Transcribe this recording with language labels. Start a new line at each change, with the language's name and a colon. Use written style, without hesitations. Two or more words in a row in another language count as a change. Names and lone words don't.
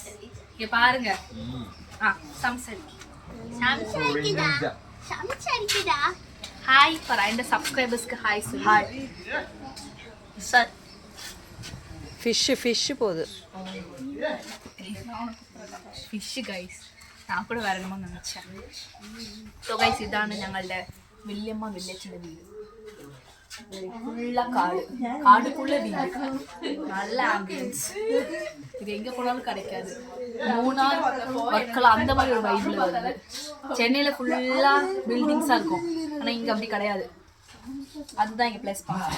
Tamil: இங்க பாருங்க. சம்சாரிக்குதா. ஹாய் ஃபார் இந்த சப்ஸ்கிரைபர்ஸ்க்கு ஹாய் சொல்லு. ஹாய் சார். ஃபிஷ் போகுது.
English: fish guys.
Tamil: நான் கூட வேற என்னமோ நினைச்சேன்.
English: so guys
Tamil: இதான
Malayalam: ഞങ്ങളുടെ വല്യമ്മ വില്ലേജിന്റെ വീട്.
Tamil: ஃபுல்லா காடுக்குள்ள வீடு. நல்ல ஆம்பியன்ஸ். இது எங்க போனாலும் கிடைக்காது. மூணார் வர்க்கலா அந்த மாதிரி ஒரு வைப்ல வருது. சென்னையில ஃபுல்லா பில்டிங்ஸா இருக்கும், ஆனா இங்க அப்படி கிடையாது. அதுதான் இங்க
English: plus point.